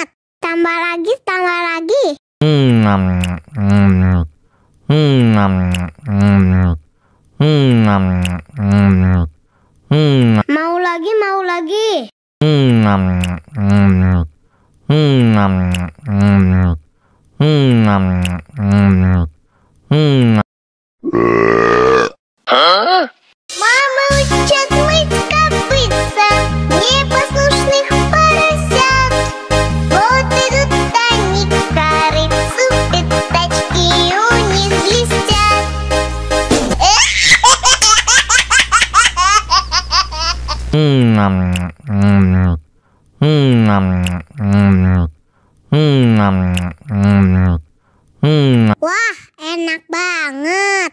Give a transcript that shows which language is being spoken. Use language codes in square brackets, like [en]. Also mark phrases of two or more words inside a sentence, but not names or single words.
[id] Tambah lagi, tambah lagi. Mau lagi, mau lagi. [ru] Мама учат мыть копытца непослушных поросят. Вот идут они к корыцу, пятачки у них блестят. [id] Wah, enak banget.